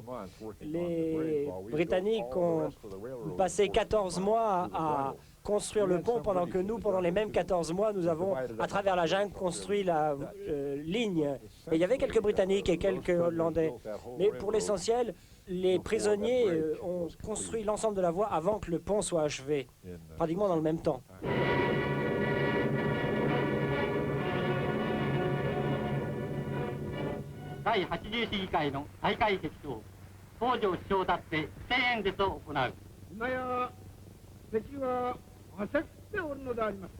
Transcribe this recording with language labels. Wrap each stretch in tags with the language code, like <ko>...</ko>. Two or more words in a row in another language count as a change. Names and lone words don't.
<fr>Les Britanniques ont passé 14 mois à construire le pont, pendant que nous, pendant les mêmes 14 mois, nous avons, à travers la jungle, construit la ligne. Et il y avait quelques Britanniques et quelques Hollandais. Mais pour l'essentiel, les prisonniers ont construit l'ensemble de la voie avant que le pont soit achevé, pratiquement dans le même temps.</fr> <ja>第80市議会の再開決と東条首相立って施政演説を行う。今や敵は焦っておるのであります。</ja>